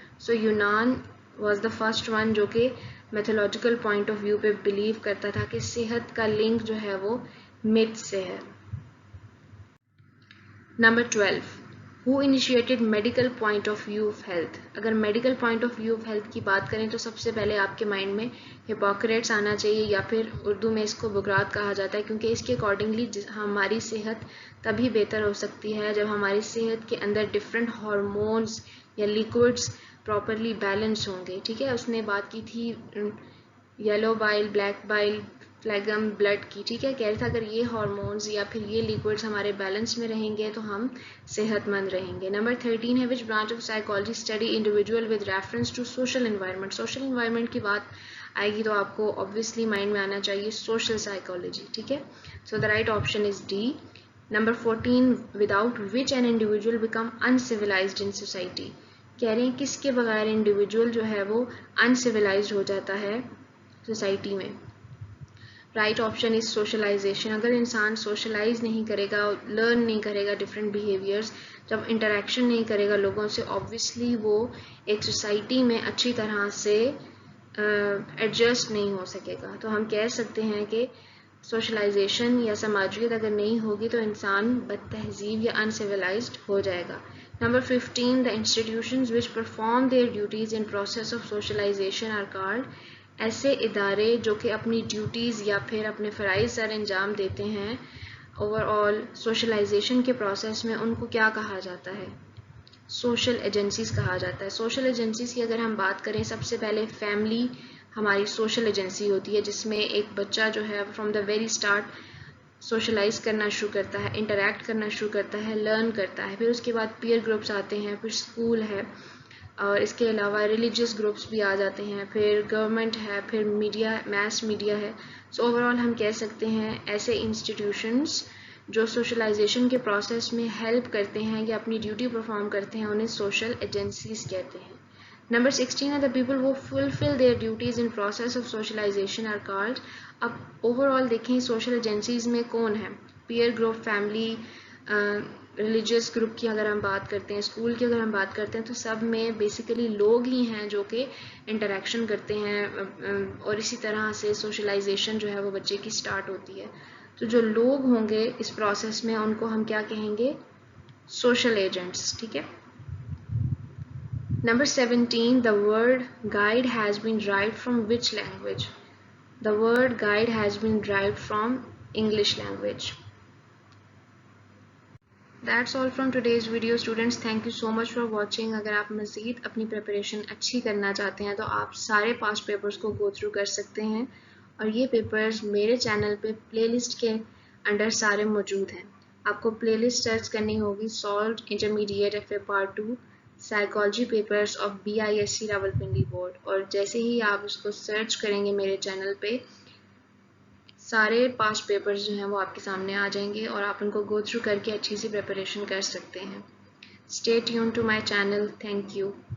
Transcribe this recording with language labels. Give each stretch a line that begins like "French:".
English: so یونان was the first one
Urdu: جو کہ میتھولوجیکل پوائنٹ آف ویو پہ بلیو کرتا تھا کہ صحت کا لنک جو ہے وہ myths سے ہے.
English: Number 12. Who initiated medical point of view of health?
Urdu: اگر medical point of view of health کی بات کریں تو سب سے پہلے آپ کے مائنڈ میں ہپوکریٹس آنا چاہیے، یا پھر اردو میں اس کو بکرات کہا جاتا ہے، کیونکہ اس کے اکارڈنگلی ہماری صحت تبھی بہتر ہو سکتی ہے جب ہماری صحت کے اندر ڈفرینٹ ہارمونز یا لیکوڈز پراپرلی بیلنس ہوں گے. ٹھیک ہے، اس نے بات کی تھی یلو بائل، بلیک بائل، فلیگم، بلڈ کی. ٹھیک ہے، کہہ رہا تھا اگر یہ ہارمونز یا پھر یہ لیکوڈز ہمارے بیلنس میں رہیں گے تو ہم صحت مند رہیں گے. نمبر 13 ہے
English: which branch of psychology study individual with reference to social environment.
Urdu: Social environment کی بات آئے گی تو آپ کو obviously مائنڈ میں آنا چاہیے سوشل سائیکالوجی. ٹھیک ہے،
English: So the right option is D. Number 14. without which an individual become uncivilized in society.
Urdu: کہہ رہے ہیں کس کے بغیر انڈیویجول جو ہے وہ uncivilized ہو جاتا ہے سوسائٹی میں. Right option is socialisation. اگر انسان سوشلائز نہیں کرے گا، لرن نہیں کرے گا ڈفرینٹ بیہیویئرس، جب انٹریکشن نہیں کرے گا لوگوں سے، obviously وہ ایک سوسائٹی میں اچھی طرح سے ایڈجسٹ نہیں ہو سکے گا. تو ہم کہہ سکتے ہیں کہ سوشلائزیشن یا سماجیت اگر نہیں ہوگی تو انسان بد تہذیب یا انسیولائزڈ ہو جائے گا.
English: Number 15. The institutions which perform their duties in process of socialization are called.
Urdu: ایسے ادارے جو کہ اپنی ڈیوٹیز یا پھر اپنے فرائض سر انجام دیتے ہیں اوور آل سوشلائزیشن کے پروسیس میں، ان کو کیا کہا جاتا ہے؟ سوشل ایجنسیز کہا جاتا ہے. سوشل ایجنسیز کی اگر ہم بات کریں، سب سے پہلے فیملی ہماری سوشل ایجنسی ہوتی ہے، جس میں ایک بچہ جو ہے
English: from the very start
Urdu: socialise کرنا شروع کرتا ہے، انٹریکٹ کرنا شروع کرتا ہے، لرن کرتا ہے. پھر اس کے بعد پیئر گروپس آتے ہیں، پھر اسکول ہے، اور اس کے علاوہ ریلیجیس گروپس بھی آ جاتے ہیں، پھر گورنمنٹ ہے، پھر میڈیا، میس میڈیا ہے. سو اوور آل ہم کہہ سکتے ہیں ایسے انسٹیٹیوشنس جو سوشلائزیشن کے پروسیس میں ہیلپ کرتے ہیں یا اپنی ڈیوٹی پرفارم کرتے ہیں، انہیں سوشل ایجنسیز کہتے ہیں. نمبر 16 ہے
English: the people who fulfill their duties in process of socialization are called.
Urdu: اب اوور آل دیکھیں سوشل ایجنسیز میں کون ہے؟ Peer group, family, religious group کی اگر ہم بات کرتے ہیں، اسکول کی اگر ہم بات کرتے ہیں، تو سب میں بیسیکلی لوگ ہی ہیں جو کہ انٹریکشن کرتے ہیں، اور اسی طرح سے سوشلائزیشن جو ہے وہ بچے کی سٹارٹ ہوتی ہے. تو جو لوگ ہوں گے اس پروسیس میں، ان کو ہم کیا کہیں گے؟ Social agents. ٹھیک ہے.
English: Number 17, the word guide has been derived from which language? The word guide has been derived from English language. That's all from today's video students. Thank you so much for watching.
Urdu: اگر آپ مزید اپنی preparation اچھی کرنا چاہتے ہیں تو آپ سارے پاسٹ پیپرز کو گو تھرو کر سکتے ہیں، اور یہ پیپرز میرے چینل پہ پلے لسٹ کے انڈر سارے موجود ہیں. آپ کو پلے لسٹ سرچ کرنی ہوگی solved intermediate FA Part 2 psychology papers of BISC Rawalpindi board, اور جیسے ہی آپ اس کو سرچ کریں گے میرے چینل پہ، سارے پاسٹ پیپرز جو ہیں وہ آپ کے سامنے آ جائیں گے، اور آپ ان کو گو تھرو کر کے اچھی سی پریپریشن کر سکتے ہیں.
English: Stay tune to my channel. Thank you.